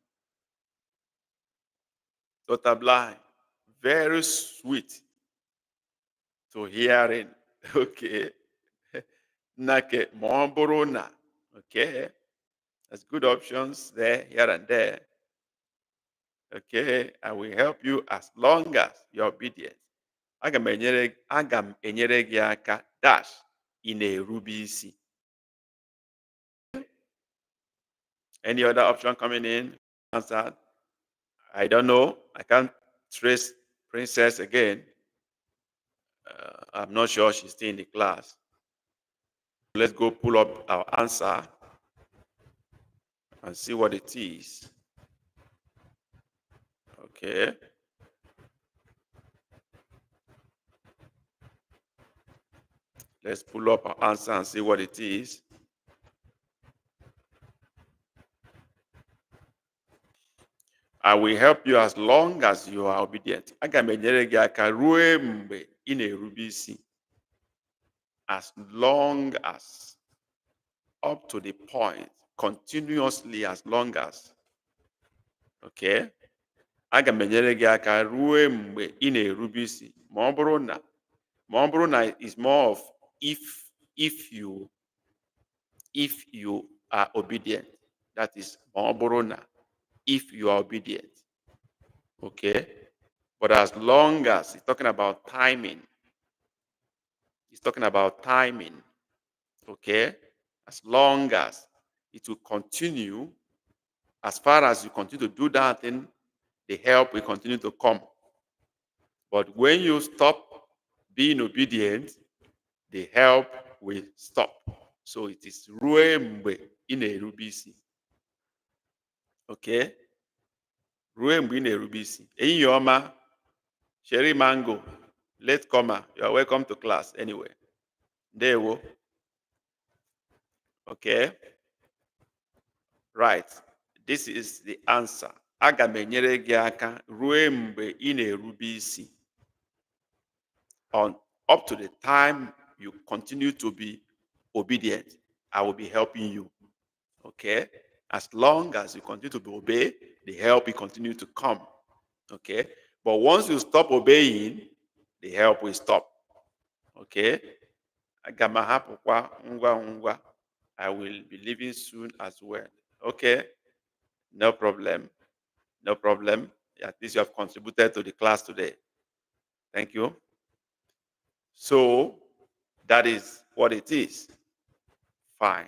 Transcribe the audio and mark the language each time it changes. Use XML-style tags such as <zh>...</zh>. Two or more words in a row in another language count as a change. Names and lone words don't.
<en>Total blind. Very sweet to hearing. Okay. Nake Momborona. Okay. That's good options there, here and there. Okay. I will help you as long as you're obedient.</en> <ig>Aga m enyere gị aka dash ị na-erube isi.</ig> <en>Any other option coming in? Answered. I don't know. I can't trace Princess again. I'm not sure she's still in the class. Let's go pull up our answer and see what it is. Okay. Let's pull up our answer and see what it is. I will help you as long as you are obedient.</en> <ig>Aga m enyere gị aka ruo mgbe ị na-erube isi.</ig> <en>As long as, up to the point, continuously as long as. Okay?</en> <ig>Aga m enyere gị aka ruo mgbe ị na-erube isi. Ma ọ bụrụ na</ig> <en>is more of if you are obedient. That is</en> <ig>ma ọ bụrụ na,</ig> <en>if you are obedient. Okay? But as long as, it's talking about timing. It's talking about timing. Okay? As long as it will continue, as far as you continue to do that thing, the help will continue to come. But when you stop being obedient, the help will stop. So it is</en> <ig>rue mgbe ị na-erube isi. Okay? Rue mgbe ị na-erube isi. Enyi ọma,</ig> <en>Sherry Mango, late comer, you are welcome to class anyway. There we go. Okay. Right. This is the answer.</en> <ig>Aga m enyere gị aka ruo mgbe ị na-erube isi.</ig> <en>On up to the time you continue to be obedient, I will be helping you. Okay? As long as you continue to obey, the help will continue to come. Okay? But once you stop obeying, the help will stop. Okay?</en> <ig>Aga m ahapụkwa ngwa ngwa.</ig> <en>I will be leaving soon as well. Okay? No problem. No problem. At least you have contributed to the class today. Thank you. So, that is what it is. Fine.</en>